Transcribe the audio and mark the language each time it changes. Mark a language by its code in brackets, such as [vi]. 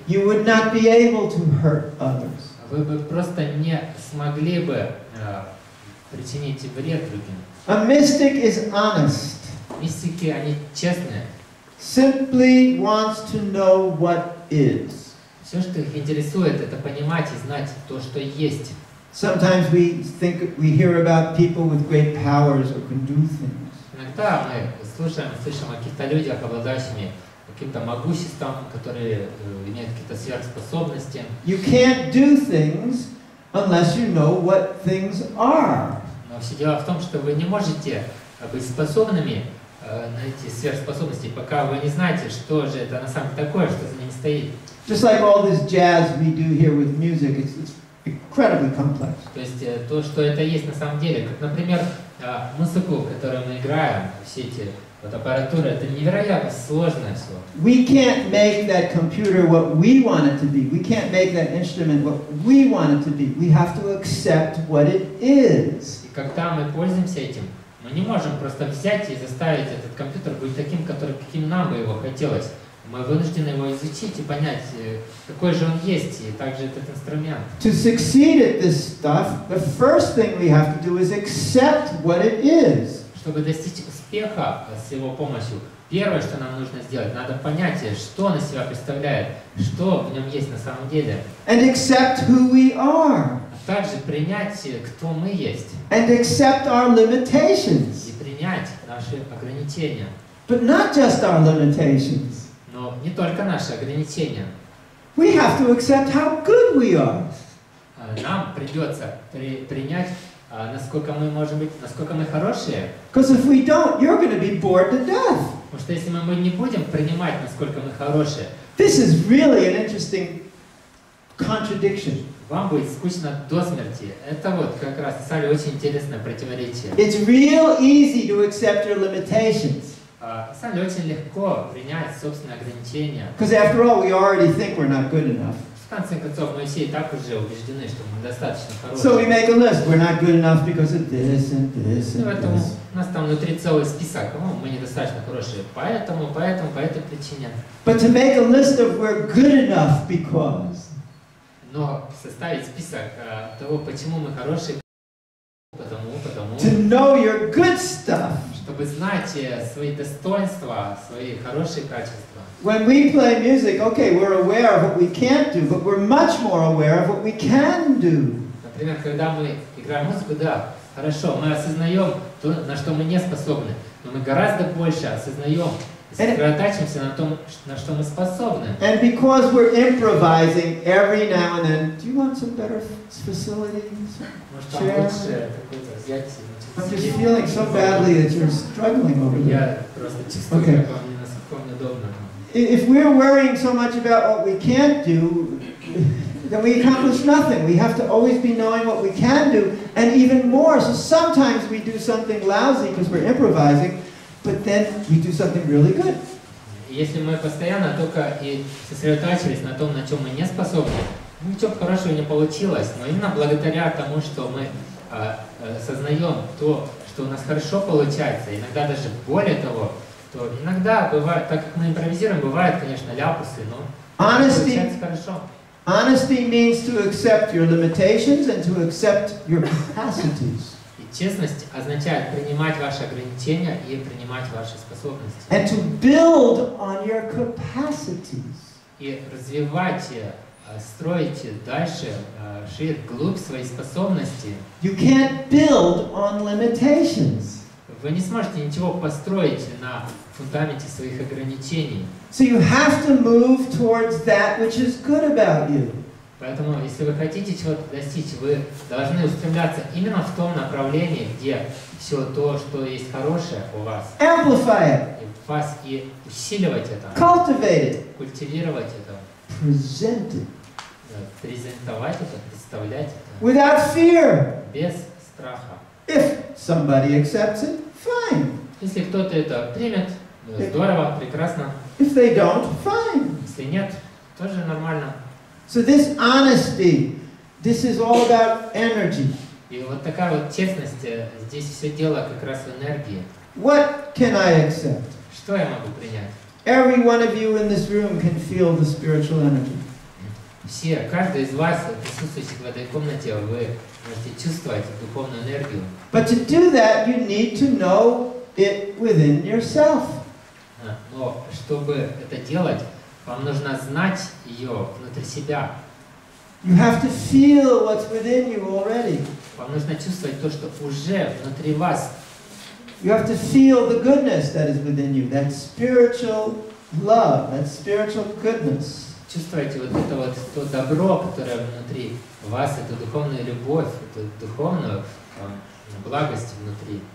[en] You would not be able to hurt others. [ru] Вы бы просто не смогли бы причинить вред другим. [en] A mystic is honest, [ru] Мистики, они честные. [en] simply wants to know what is. [ru] Все, что их интересует, это понимать и знать то, что есть. [en] Sometimes we hear about people with great powers who can do things. [ru] Иногда мы слышим о каких-то людях, обладающими каким-то могуществом, которые имеют какие-то сверхспособности. [en] You can't do things unless you know what things are. [ru] Но все дело в том, что вы не можете быть способными на эти сверхспособности, пока вы не знаете, что же это на самом деле такое, что за ними стоит. [en] Just like all this jazz we do here with music, it's incredibly complex. [ru] То есть то, что это есть на самом деле, как, например, музыку, которую мы играем, все эти вот аппаратуры, это невероятно сложное все. [en] We can't make that computer what we want it to be. We can't make that instrument what we want it to be. We have to accept what it is. [ru] И когда мы пользуемся этим, мы не можем просто взять и заставить этот компьютер быть таким, каким нам бы его хотелось. Мы вынуждены его изучить и понять, какой же он есть, и также этот инструмент. [en] To succeed at this stuff, the first thing we have to do is accept what it is. [ru] Чтобы достичь успеха с его помощью, первое, что нам нужно сделать, надо понять, что он из себя представляет, что в нем есть на самом деле. [en] And accept who we are. [ru] А также принять, кто мы есть. [en] And accept our limitations. [ru] И принять наши ограничения. [en] But not just our limitations. [ru] Но не только наши ограничения. [en] We have to accept how good we are. [ru] Нам придется принять, насколько мы можем быть, насколько мы хорошие. [en] Because if we don't, you're going to be bored to death. [ru] Потому что если мы не будем принимать, насколько мы хорошие, [en] This is really an interesting contradiction. [ru] вам будет скучно до смерти. Это вот как раз, Салли, очень интересное противоречие. [en] It's real easy to accept your limitations. [ru] Салли, очень легко принять собственные ограничения. [en] Because after all, we already think we're not good enough. [ru] В конце концов, мы все и так уже убеждены, что мы достаточно [en] So we [ru] хорошие. [en] make a list. We're not good enough because of this and this and [ru] Поэтому [en] this. [ru] у нас там внутри целый список. Мы недостаточно хорошие. Поэтому, по этой причине. [en] But to make a list of we're good enough because. [ru] Но составить список того, почему мы хорошие, потому, [en] To know your good stuff. [ru] чтобы знать свои достоинства, свои хорошие качества. [en] When we play music, okay, we're aware of what we can't do, but we're much more aware of what we can do. [ru] Например, когда мы играем музыку, да, хорошо, мы осознаем то, на что мы не способны, но мы гораздо больше осознаем и сосредотачиваемся на том, на что мы способны. [en] And because we're improvising every now and then, do you want some better facilities? [ru] Может, там лучше какой-то взять. [en] I'm just feeling so badly that you're struggling over there. [ru] Я просто чувствую, [en] Okay. [ru] как вам неудобно. [en] If we're worrying so much about what we can't do, then we accomplish nothing. We have to always be knowing what we can do, and even more. So sometimes we do something lousy because we're improvising, but then we do something really good. [ru] Если мы постоянно только и сосредотачивались на том, на чем мы не способны, ничего хорошего не получилось, но именно благодаря тому, что мы сознаем то, что у нас хорошо получается, иногда даже более того, то иногда бывает, так как мы импровизируем, бывают, конечно, ляпусы, но получается хорошо. [en] Honesty means to accept your limitations and to accept your capacities. [ru] И честность означает принимать ваши ограничения и принимать ваши способности. [en] And to build on your capacities. [ru] И развивать, строить дальше, шире, вглубь свои способности. [en] You can't build on limitations. [ru] Вы не сможете ничего построить на фундаменте своих ограничений. [en] So you have to move towards that which is good about you. [ru] Поэтому, если вы хотите чего-то достичь, вы должны устремляться именно в том направлении, где все то, что есть хорошее у вас, [en] Amplify it. [ru] и вас и усиливать это, [en] Cultivate it. [ru] культивировать это, [en] Present it. [ru] презентовать это, представлять это, [en] Without fear. [ru] без страха. [en] If somebody accepts it, fine. [ru] Если кто-то это примет, здорово, прекрасно. [en] If they don't, fine. [ru] Если нет, тоже нормально. [en] So this honesty, this is all about energy. [ru] И вот такая вот честность, здесь все дело как раз в энергии. [en] What can I accept? [ru] Что я могу принять? [en] Every one of you in this room can feel the spiritual energy. [ru] Все, каждый из вас, присутствующих в этой комнате, вы можете чувствовать духовную энергию. [en] But to do that, you need to know it within yourself. [ru] Но чтобы это делать, вам нужно знать ее внутри себя. [en] You have to feel what's within you already. [ru] Вам нужно чувствовать то, что уже внутри вас. [en] You have to feel the goodness that is within you, that spiritual love, that spiritual goodness. [ru] Чувствуйте вот это вот то добро, которое внутри вас, эту духовную любовь, эту духовную благость внутри.